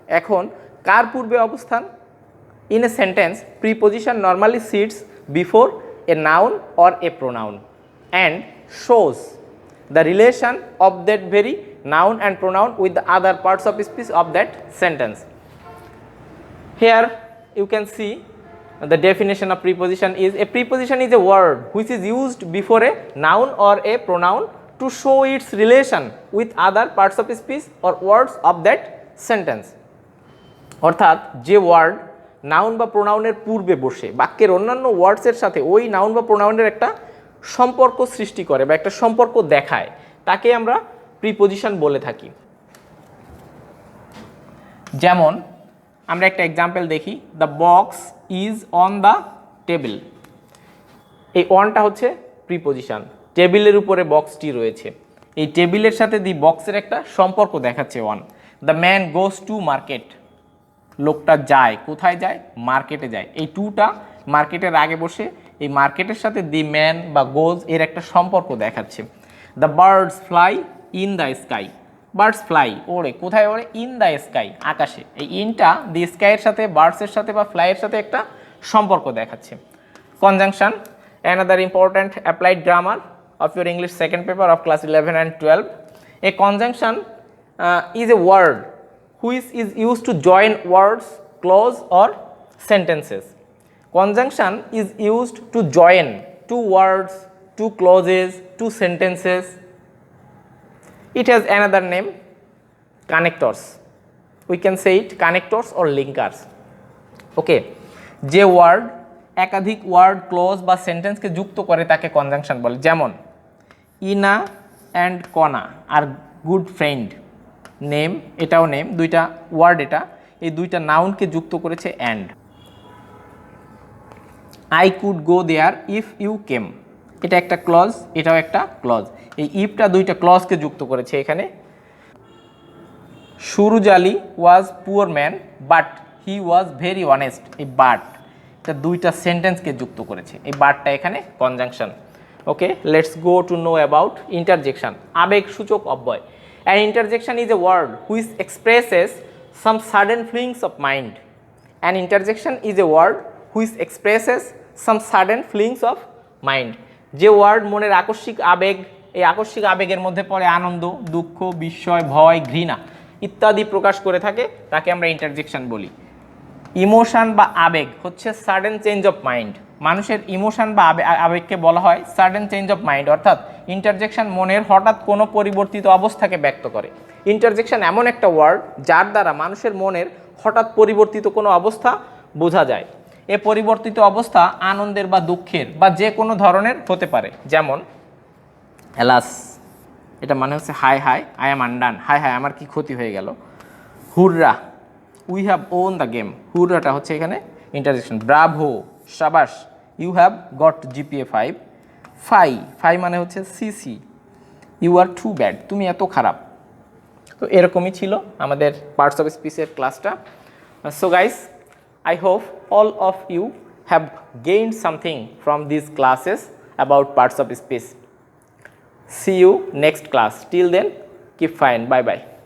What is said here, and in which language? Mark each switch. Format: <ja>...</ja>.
<bn>এখন কার পূর্বে অবস্থান?</bn> <en>In a sentence, preposition normally sits before a noun or a pronoun and shows the relation of that very noun and pronoun with the other parts of speech of that sentence. Here you can see the definition of preposition is a preposition is a word which is used before a noun or a pronoun to show its relation with other parts of speech or words of that sentence.</en> <bn>অর্থাৎ যে word noun বা প্রোনাউনের পূর্বে বসে বাক্যের অন্যান্য ওয়ার্ডসের সাথে ওই noun বা প্রোনাউনের একটা সম্পর্ক সৃষ্টি করে বা একটা সম্পর্ক দেখায় তাকে আমরা প্রিপোজিশন বলে থাকি। যেমন আমরা একটা এক্সাম্পল দেখি,</bn> <en>The box is on the table.</en> <bn>এই অনটা হচ্ছে প্রিপোজিশন, টেবিলের উপরে বক্সটি রয়েছে, এই টেবিলের সাথে দি বক্সের একটা সম্পর্ক দেখাচ্ছে on.</bn> <en>the man goes to market,</en> <bn>লোকটা যায়, কোথায় যায়? মার্কেটে যায়। এই টুটা মার্কেটের আগে বসে এই মার্কেটের সাথে দি ম্যান বা গোজ এর একটা সম্পর্ক দেখাচ্ছে।</bn> <en>the birds fly in the sky,</en> <bn>birds fly ওড়ে, কোথায় ওড়ে?</bn> <en>in the sky,</en> <bn>আকাশে। এই ইনটা দি স্কাইয়ের সাথে বার্ডসের সাথে বা ফ্লাইয়ের সাথে একটা সম্পর্ক দেখাচ্ছে।</bn> <en>Conjunction, another important applied grammar of your English second paper of class 11 and 12. A conjunction is a word which is used to join words, clause or sentences. Conjunction is used to join 2 words, 2 clauses, 2 sentences. It has another name, connectors. We can say it connectors or linkers.</en> <bn>Okay, যে word একাধিক word, close বা সেন্টেন্সকে যুক্ত করে তাকে conjunction বলে। যেমন</bn> <en>Ina and Kona are good friend,</en> <bn>name, এটাও নেম, দুইটা ওয়ার্ড, এটা এই দুইটা নাউনকে যুক্ত করেছে and.</bn> <en>I could go there if you came,</en> <bn>এটা একটা ক্লজ, এটাও একটা ক্লজ, এই ইফটা দুইটা ক্লজকে যুক্ত করেছে এখানে।</bn> <en>Suruj Ali was poor man but he was very honest,</en> <bn>এই বাট এটা দুইটা সেন্টেন্সকে যুক্ত করেছে, এই বাটটা এখানে conjunction.</bn> <en>okay, let's go to know about interjection,</en> <bn>আবেগসূচক অব্যয়।</bn> <en>An interjection is a word which expresses some sudden feelings of mind. An interjection is a word which expresses some sudden feelings of mind.</en> <bn>যে word মনের আকস্মিক আবেগ, এই আকস্মিক আবেগের মধ্যে পড়ে আনন্দ, দুঃখ, বিস্ময়, ভয়, ঘৃণা ইত্যাদি প্রকাশ করে থাকে তাকে আমরা ইন্টারজেকশন বলি। ইমোশন বা আবেগ হচ্ছে সাডেন চেঞ্জ অফ মাইন্ড, মানুষের ইমোশন বা আবেগকে বলা হয় সাডেন চেঞ্জ অফ মাইন্ড, অর্থাৎ ইন্টারজেকশন মনের হঠাৎ কোনো পরিবর্তিত অবস্থাকে ব্যক্ত করে। ইন্টারজেকশন এমন একটা ওয়ার্ড যার দ্বারা মানুষের মনের হঠাৎ পরিবর্তিত কোনো অবস্থা বোঝা যায়। এ পরিবর্তিত অবস্থা আনন্দের বা দুঃখের বা যে কোনো ধরনের হতে পারে। যেমন হেলাস, এটা মানে হচ্ছে high high,</bn> <en>I am undone,</en> <bn>high high আমার কি ক্ষতি হয়ে গেল। হুররা,</bn> <en>we have won the game,</en> <bn>হুররাটা হচ্ছে এখানে interjection. Bravo, শাবাশ,</bn> <en>you have got GPA 5,</en> <bn>phi মানে হচ্ছে CC,</bn> <en>you are too bad,</en> <bn>তুমি এত খারাপ। তো এরকমই ছিল আমাদের পার্টস অফ স্পিচের ক্লাসটা।</bn> <en>So guys, I hope all of you have gained something from these classes about parts of speech. See you next class. Till then, keep fine. Bye bye.</en>